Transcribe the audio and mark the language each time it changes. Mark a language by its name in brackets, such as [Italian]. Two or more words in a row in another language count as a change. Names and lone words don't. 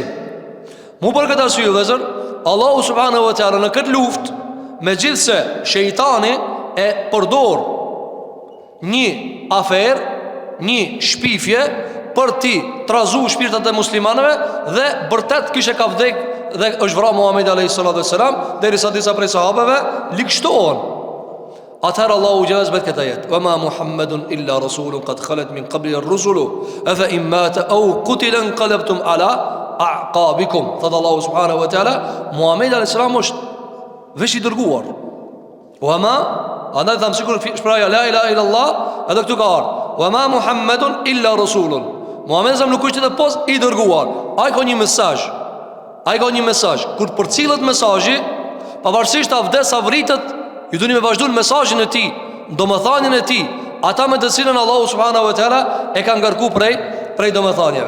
[Albanian] Mu për këtë arsye vëllezër, Allahu [Arabic] سبحانه وتعالى [Albanian] në këtë luftë, megjithse shejtani e përdor një aferë, një shpifje për ti trazu shpirtat e muslimanëve dhe vërtet kishe ka vdek dhe është vrarë Muhamedi [Arabic] عليه الصلاة والسلام, [Albanian] derisa disa prej sahabeve likshtohen. Atëherë Allahu xhelal bet këtë ajet: [Arabic] "وما محمد إلا رسول قد خلت من قبله الرسل أفإن مات أو قتل انقلبتم على أعقابكم." [Albanian] Thot Allahu [Arabic] سبحانه وتعالى, [Albanian] Muhamedi [Arabic] عليه السلام [Albanian] është veç i dërguar. Wa ma, andaj tham sikur shpreha [Arabic] لا إله إلا الله, [Albanian] edhe këtu ka ardhur: [Arabic] "وما محمد إلا رسول." [Albanian] Muhamedi sa nuk është edhe pos i dërguar. Ai ka një mesazh. Kur përcillet mesazhi, pavarësisht a vdes a vritet, ju duni me vazhduar mesazhin e tij, domethënien e tij, ata me të cilën Allahu [Arabic] سبحانه وتعالى [Albanian] e ka ngarku prej domethënieve.